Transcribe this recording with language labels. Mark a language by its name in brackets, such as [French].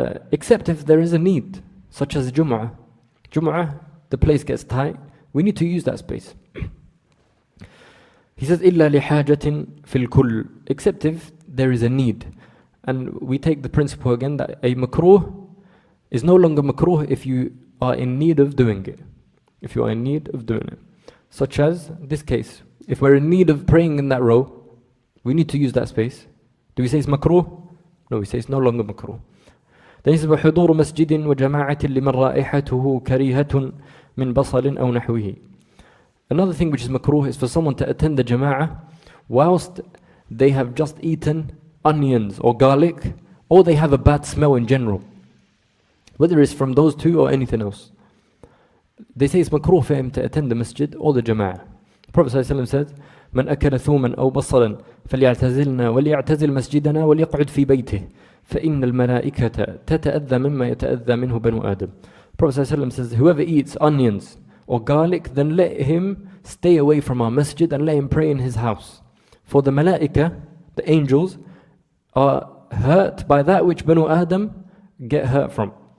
[English] Except if there is a need, such as Jum'ah. Jum'ah, the place gets tight, we need to use that space. He says, [Arabic] إِلَّا لِحَاجَةٍ فِي الْكُلِّ. [English] Except if there is a need. And we take the principle again that a makruh is no longer makruh if you are in need of doing it. If you are in need of doing it. Such as this case. If we're in need of praying in that row, we need to use that space. Do we say it's makruh? No, we say it's no longer makruh. Then he says, [Arabic] وَحُضُورُ مَسْجِدٍ وَجَمَاعَةٍ لِمَنْ رَائِحَتُهُ كَرِيهَةٌ مِنْ بَصَلٍ أَوْ نَحْوِهِ. [English] Another thing which is makruh is for someone to attend the jama'ah whilst they have just eaten onions or garlic, or they have a bad smell in general. Whether it's from those two or anything else. They say it's makruh for him to attend the masjid or the jama'ah. The Prophet ﷺ said, [Arabic] مَنْ أَكَلَ ثُومًا أَوْ بَصَّلًا فَلْيَعْتَزِلْنَا وَلْيَعْتَزِلْ مَسْجِدَنَا وَلْيَقْعُدْ فِي بَيْتِهِ فَإِنَّ الْمَلَائِكَةَ تَتَأَذَّى مِمَّا يَتَأَذَّى مِنْهُ بَنُو آدَمَ. [English] Prophet ﷺ says, whoever eats onions or garlic, then let him stay away from our masjid and let him pray in his house. For the malaika, the angels, are hurt by that which Banu Adam get hurt from.